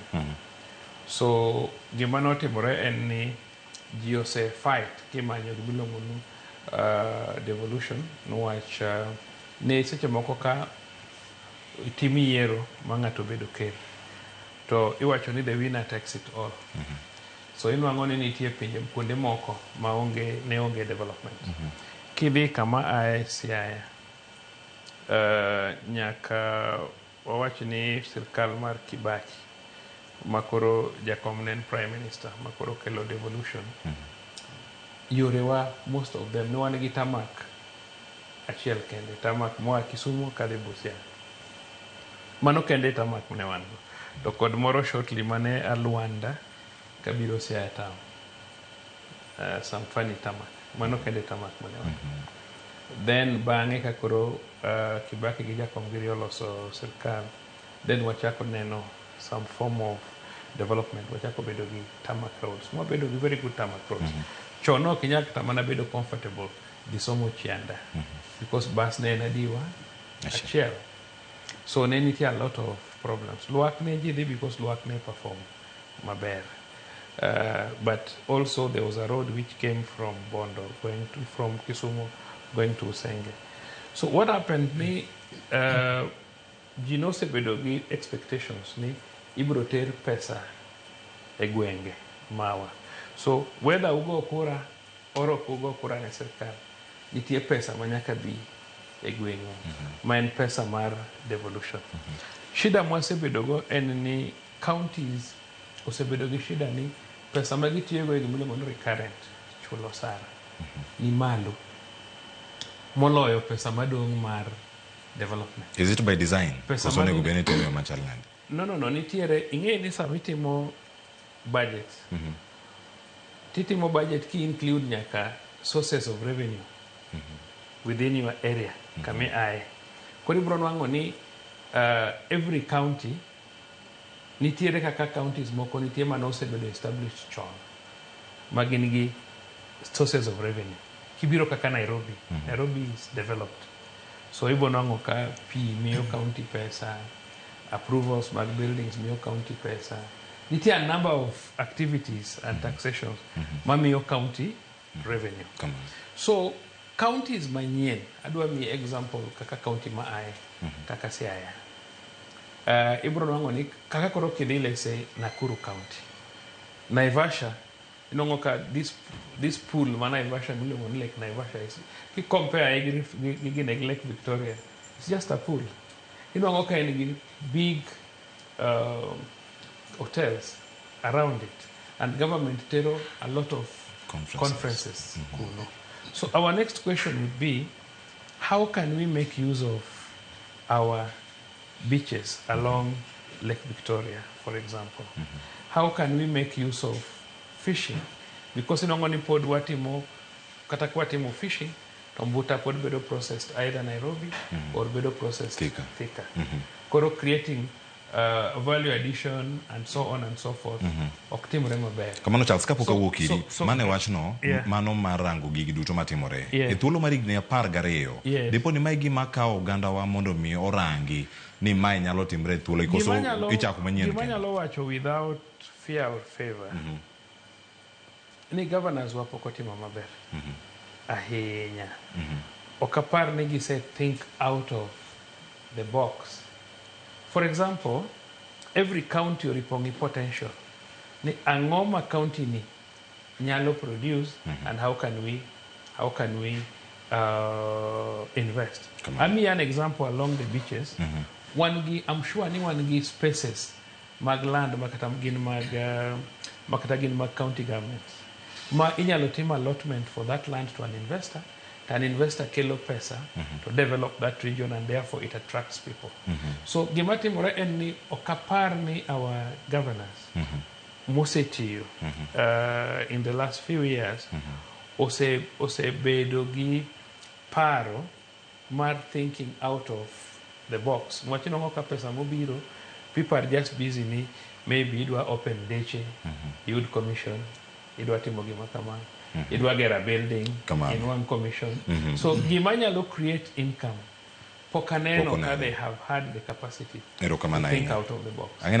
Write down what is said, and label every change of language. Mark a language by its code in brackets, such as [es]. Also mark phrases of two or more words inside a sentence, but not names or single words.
[luo] So, gima notimore en ni ji ose fight kimanyo gimiluongo ni devolution, nwach ne seche moko ka timi yiero ma ng'ato bedo ker to iwacho ni [en] the winner takes it all. [luo] So inwang'o ni nitie pinje kuonde moko ma ne onge development. Kidhi kama ae Siaya nyaka wawach ni sirkal mar Kibaki makoro jakom ne en [en] prime minister [luo] makoro kelo devolution. Yorewa [en] most of them [luo] ne wan gi tamak achiel kende, tamak moa Kisumu kadhi Busia. Mano kende tamak ne wan go. To kod moro shortly mane Alwanda kabiro Siaya town. [en] Some funny tamak. [luo] Mano kende tamak mane wan. Then bang'e ka koro Kibaki gi jakom giri oloso sirkal, then wachako neno [en] some form of development, [luo] wachako bedo gi tamak roads. Mwa bedo gi [en] very good [luo] tamak roads. Chono kinyal kata mana bedo comfortable di somo Chianda because bus ne nadiwa achiel. [en] So [luo] ne nitie [en] a lot of problems. [luo] Luak ne jidhi because Luak ne perform maber. [en] But also there was a road which came from Bondo from Kisumu going to Usenge. So what happened [luo] ni Gino sebedo gi expectations ni ibro ter pesa e gwenge mawa. [en] So whether [luo] ugo kura or ok ugo kura ne sirkal, nitie pesa manyaka bi e gweng'u ma en pesa mar devolution. Shida mwasebedogo en ni counties osebedo gi shida ni pesa ma gitiyogo e gimiluongo ni recurrent chulo sara ni malo moloyo pesa madong' mar development. [en] Is it by design? [luo] Pesa Koso nego bene tero machal nade? No, nitiere ing'e ni sama itimo budget. Titimo budget ki include nyaka [en] sources of revenue within your area [luo] kame ae. Kori bro nwang'o ni [en] every county [luo] nitiere kaka counties moko nitie mana osebedo established chon ma gin gi [en] sources of revenue. [luo] Kibiro kaka Nairobi, Nairobi [en] is developed. [luo] So ibo nwang'o ka pi miyo county pesa, approvals mag buildings miyo county pesa. [en] Nitie a number of activities and taxations mamiyo county revenue. [luo] So counties manyien, adwa mi example kaka county ma ae, kaka Siaya. Ibro nwang'o ni kaka koro kidhi [en] let's say [luo] Nakuru County. Naivasha, inwang'o ka [en] this pool [luo] ma Naivasha miluongo ni Lake Naivasha is, ki compare gi Lake Victoria, [en] it's just a pool. [luo] Inwang'o ka en gi [en] big hotels around it, and government [luo] tero [en] a lot of conferences. So our next question would be, how can we make use of our beaches along Lake Victoria, for example? How can we make use of fishing? Because in [luo] Ongoni pod watimo katakwatimo fishing, tombuta pod bedo processed either Nairobi or bedo processed Thika. [en] Koro creating value addition and so on and so forth, [luo] ok timre maber. Kamano Charles, kapok awuok iri, so- mane wachno, Yeah. mano mar rango gigi duto matimore. Yeah. E thuolo mar higni 12, Yes. dipo ni mae gima kawo ogandawa mondo mi orangi ni mae nyalo timre e thuolo koso ichako manyien Gima kendo. nyalo wacho [en] without fear or favor, [luo] ni governors wa pok otimo maber ahinya. Ok apar ni gise [en] think out of the box. For example, every county oripongi potential. [luo] Ni ang'o ma county ni nyalo produce and [en] how can we invest. Ami an example along the beaches. I'm sure [luo] ni wan gi spaces mag land makata gin mag [en] county governments. [luo] Ma inyalo tim [en] allotment for that land to an investor. An investor kelo pesa to develop that region and therefore it attracts people. [luo] So gima timore en ni okapar ni [en] our governors [luo] mosetiyo [en] in the last few years [luo] osebedo gi paro mar [en] thinking out of the box. [luo] Mwachinongo ka pesa mobiro, [en] people are just busy ni maybe idwa open deche, youth commission, [luo] idwa timo gima kamano. [en] Idwa get a building in one commission. [luo] So gima nyalo [en] create income. [luo] Pokaneno ka [en] they have had the capacity to think out of the box.